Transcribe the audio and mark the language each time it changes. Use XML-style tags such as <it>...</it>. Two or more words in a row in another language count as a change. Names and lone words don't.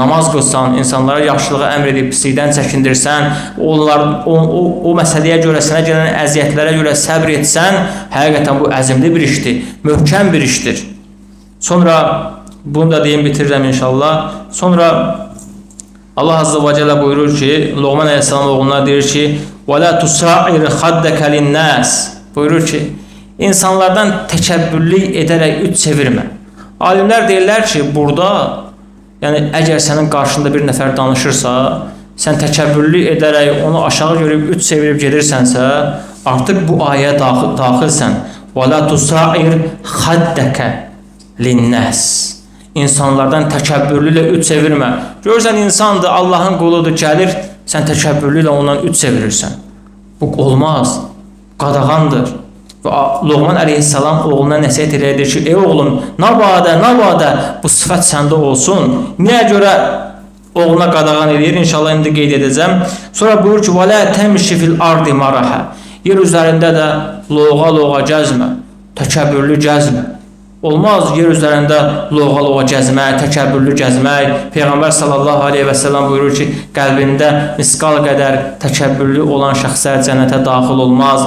<az>Namaz qılsan, insanlara yaxşılığı əmr edib, pislikdən çəkindirsən, o məsələyə görə, sənə gələn əziyyətlərə görə səbr etsən, həqiqətən bu əzimli bir işdir, möhkəm bir işdir. Sonra, bunu da deyim, bitirirəm inşallah. Sonra, Allah Azze ve Celle buyurur ki, Luqman Aleyhisselam oğluna deyir ki,</az> <ar>وَلَا تُسَعِرْ خَدَّكَ لِلنَّاسِ</ar> <az>buyurur ki, insanlardan təkəbbürlük edərək üç çevirmə. Alimlər deyirlər ki, burada, yəni əgər sənin qarşında bir nəfər danışırsa, sən təkəbbürlük edərək onu aşağı görüb üç çevirib gedirsənsə, artıq bu ayəyə daxilsən.</az> <ar>وَلَا تُسَعِرْ خَدَّكَ لِلنَّاسِ</ar> <az>İnsanlardan təkəbbürlüklə üç çevirmə. Görürsən, insandır, Allahın quludur, gəlir, sən təkəbbürlüklə ondan üç çevirirsən. Bu olmaz, qadağandır. Və Luqman Aleyhisselam oğluna nəsihət edir ki, ey oğlum, nabadə bu sifət səndə olsun. Niyə görə oğluna qadağan edir? İnşallah indi qeyd edəcəm. Sonra buyur ki,</az> <ar>وَلَا تَمْشِ فِي الْأَرْضِ مَرَحَ</ar> <az>Yer üzərində də loğa gəzmə, təkəbbürlü gəzmə. Olmaz yer üzərində loğa gəzmək, təkəbbürlü gəzmək. Peyğəmbər</az> <ar>صلى الله عليه وسلم</ar> <az>buyurur ki, qəlbində misqal qədər təkəbbürlü olan şəxslər cənnətə daxil olmaz.</az>